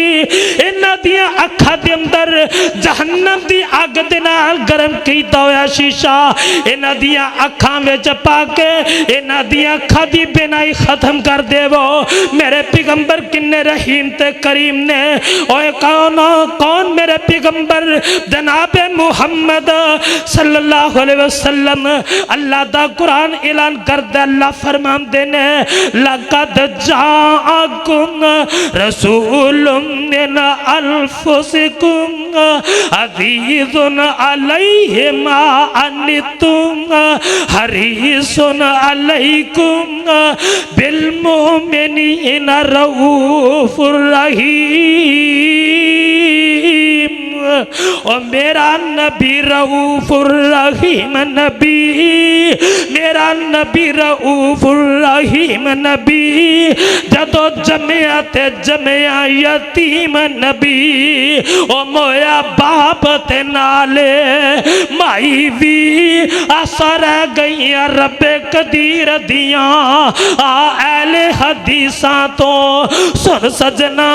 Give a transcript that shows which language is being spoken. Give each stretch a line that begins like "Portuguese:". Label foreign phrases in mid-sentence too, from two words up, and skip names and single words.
Punjabi: انہاں دی اکھاں دے اندر جہنم دی اگ دے نال گرم کیتا ہویا شیشہ انہاں دی اکھاں وچ پا کے انہاں دی اکھاں دی بینائی ختم کر دیوو. میرے پیغمبر کنے رحیم تے کریم نے. اوئے کون میرے پیغمبر جناب محمد
Arabic: صلی اللہ علیہ وسلم.
Punjabi: اللہ دا قرآن اعلان کردا، اللہ فرماندے نے
Arabic: لقد جاءكم رسول من أنفسكم عزيز عليه ما عنتم حريص عليكم بالمؤمنين رءوف رحيم.
Punjabi: اور میرا نبی
Arabic: رءوف رحيم
Punjabi: نبی، میرا نبی
Arabic: رءوف رحيم
Punjabi: नबी। جدوں جمیا تے جمیا یتیم نبی او مویا باپ تے نالے مائی بھی آسا رہ گئی ربے قدیر دیا آ ایلے حدیثا تو سن سجنا